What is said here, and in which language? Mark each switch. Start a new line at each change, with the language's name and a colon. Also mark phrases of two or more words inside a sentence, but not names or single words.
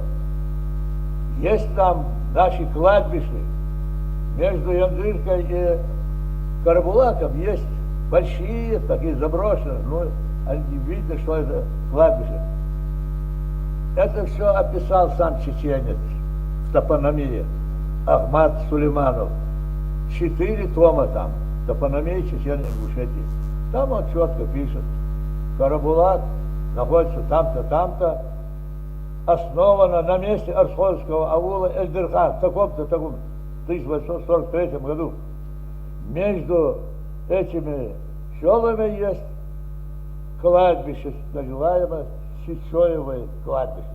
Russian: Есть там наши кладбища. Между Яндыркой и Карабулаком есть большие, такие заброшенные, но видно, что это кладбище. Это все описал сам чеченец в топономии Ахмад Сулейманов. 4 тома там, топономия Чечен-Ингушетии. Там он четко пишет. Карабулак находится там-то, там-то, основана на месте Арсхольского аула Эльдерхан в таком-то, 1843 году. Между этими селами есть кладбище, называемое Сичоевое кладбище.